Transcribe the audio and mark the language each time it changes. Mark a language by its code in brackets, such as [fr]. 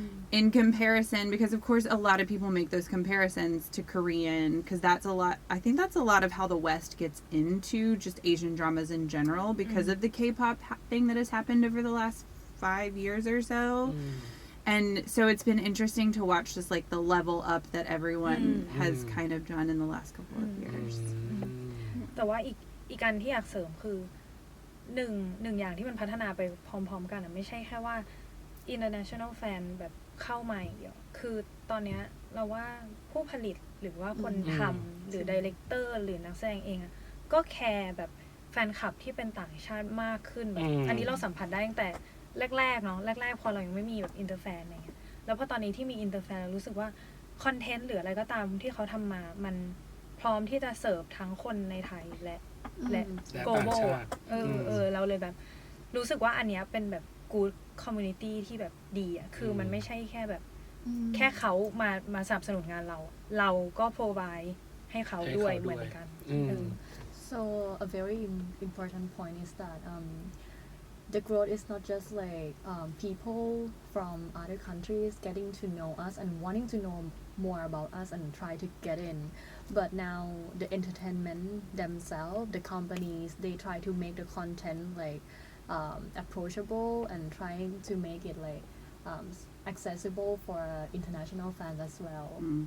[en] in comparison, because of course a lot of people make those comparisons to Korean, because that's a lot, I think that's a lot of how the West gets into just Asian dramas in general, because of the K-pop thing that has happened over the last 5 years or so. And so it's been interesting to watch just like the level up that everyone has kind of done in the last couple of years. [th] แต่ว่าอีกการที่อยากเสริมคือหนึ่งอย่างที่มันพัฒนาไปพร้อมๆกันไม่ใช่แค่ว่า international fan แบบเข้ามาอย่างเดียวคือตอนเนี้ยเราว่าผู้ผลิตหรือว่าคนทำหรือ director หรือนักแสดงเองก็แคร์แบบแฟนคลับที่เป็นต่างชาติมากขึ้นแบบอันนี้เราสัมผัสได้ตั้งแต่ แรกๆเนาะแรกๆพอเรายังไม่มีแบบอินเตอร์แฟนอะไรเงี้ยแล้วพอตอนนี้ที่มีอินเตอร์แฟนเรารู้สึกว่าคอนเทนต์หรืออะไรก็ตามที่เขาทำมามันพร้อมที่จะเสิร์ฟทั้งคนในไทยและ global เราเลยแบบรู้สึกว่าอันเนี้ยเป็นแบบ good community ที่แบบดีคือมันไม่ใช่แค่แบบแค่เขามาสนับสนุนงานเราก็ provide ให้เขาด้วยเหมือนกัน [en] So a very important point is that the growth is not just like people from other countries getting to know us and wanting to know more about us and try to get in, but now the entertainment themselves, the companies, they try to make the content like approachable and trying to make it like accessible for international fans as well.